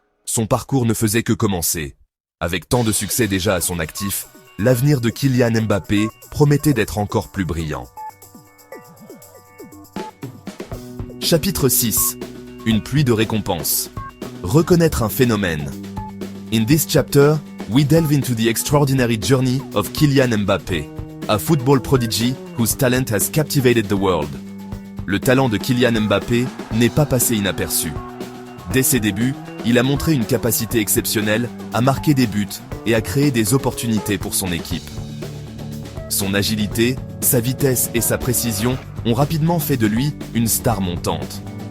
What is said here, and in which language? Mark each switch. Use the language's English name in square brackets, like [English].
[French] Son parcours ne faisait que commencer. Avec tant de succès déjà à son actif, l'avenir de Kylian Mbappé promettait d'être encore plus brillant. Chapitre 6. Une pluie de récompenses. Reconnaître un phénomène. [English] In this chapter, we delve into the extraordinary journey of Kylian Mbappé, a football prodigy whose talent has captivated the world. [French] Le talent de Kylian Mbappé n'est pas passé inaperçu. Dès ses débuts, il a montré une capacité exceptionnelle à marquer des buts et à créer des opportunités pour son équipe. Son agilité, sa vitesse et sa précision ont rapidement fait de lui une star montante.